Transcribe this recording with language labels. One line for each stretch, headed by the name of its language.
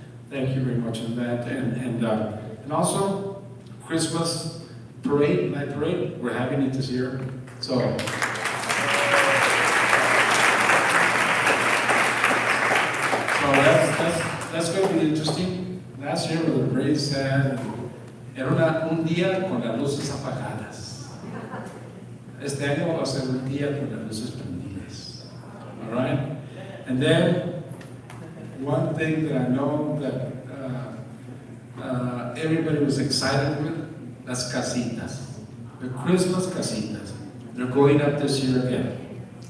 English: Thank you very much on that. And also, Christmas parade, night parade, we're having it this year. So that's going to be interesting. Last year was very sad.
Spanish: Era un día con las luces apagadas. Este año va a ser un día con las luces prendidas.
English: All right? And then, one thing that I know that everybody was excited with, las casitas. The Christmas casitas. They're going up this year again.